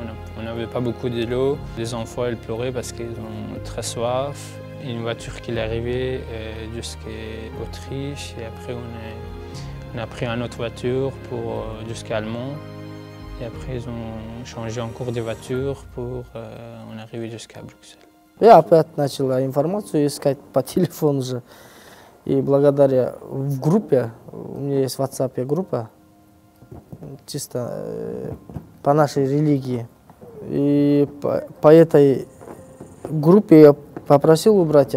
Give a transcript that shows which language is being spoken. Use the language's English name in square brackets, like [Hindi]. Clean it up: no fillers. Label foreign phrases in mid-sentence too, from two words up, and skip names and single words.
[French] On n'avait pas beaucoup de l'eau. Les enfants, ils pleuraient parce qu'ils ont très soif. Une voiture qui est arrivée jusqu'à Autriche. Et après, on a pris une autre voiture jusqu'à Allemagne. Et après, ils ont changé encore de voiture pour on arriver jusqu'à Bruxelles. [Russian] Я опять начал информацию искать по телефону же. И благодаря в группе, у меня есть в WhatsApp группа, чисто по нашей религии. И по этой группе я попросил у братьев.